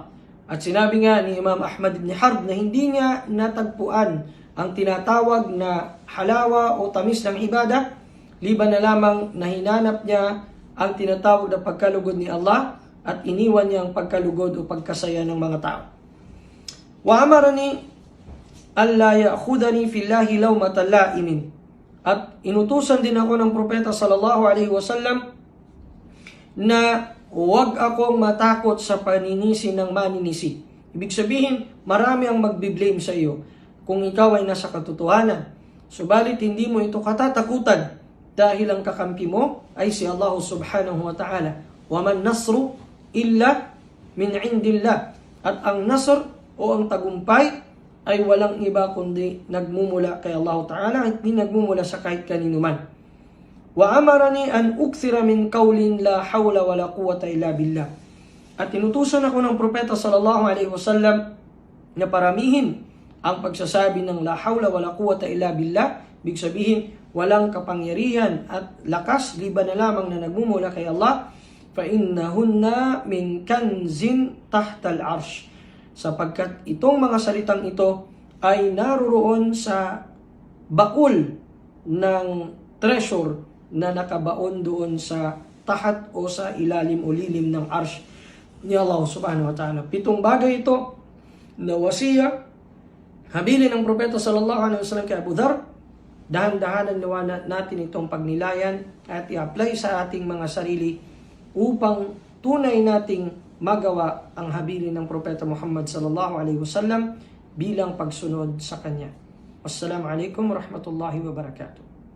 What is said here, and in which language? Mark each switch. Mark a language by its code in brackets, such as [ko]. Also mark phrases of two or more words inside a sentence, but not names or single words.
[tl] At sinabi nga ni Imam Ahmad ibn Harb na hindi nga natagpuan ang tinatawag na halawa o tamis ng ibada, liban na lamang na hinanap niya ang tinatawag na pagkalugod ni Allah at iniwan niya ang pagkalugod o pagkasaya ng mga tao. [ar] وأمرني ألا تأخذني في الله لومة لائم. [tl] At inutusan din ako ng propeta [ar] صلى الله عليه وسلم [tl] na huwag akong matakot sa paninisi ng maninisi. Ibig sabihin, marami ang magbiblame sa iyo kung ikaw ay nasa katotohanan. Subalit hindi mo ito katatakutan dahil ang kakampi mo ay si Allah [ar] سبحانه وتعالى. وما النصر إلا من عند الله. [tl] At ang nasr o ang tagumpay ay walang iba kundi nagmumula kay Allah ta'ala at hindi nagmumula sa kahit kanino man. [ar] وأمرني أن أكثر من قول لا حول ولا قوة إلا بالله. [tl] At inutusan ako ng propeta [ar] صلى الله عليه وسلم [tl] na paramihin ang pagsasabi ng [ar] لا حول ولا قوة إلا بالله. [tl] Ibig sabihin, walang kapangyarihan at lakas liban na lamang na nagmumula kay Allah. [ar] فإنهن من كنز تحت العرش. [tl] Sapagkat itong mga salitang ito ay naroon sa baul ng treasure na nakabaon doon sa tahat o sa ilalim o lilim ng arsh ni Allah [ar] سبحانه وتعالى. [tl] 7 bagay ito na wasiya, habilin ng propeta [ar] صلى الله عليه وسلم [tl] kay Abu Dharr. Dahan-dahanan natin itong pagnilayan at i-apply sa ating mga sarili upang tunay nating magawa ang habilin ng propeta Muhammad [ar] صلى الله عليه وسلم [tl] bilang pagsunod sa kanya. [ar] والسلام عليكم ورحمة الله وبركاته.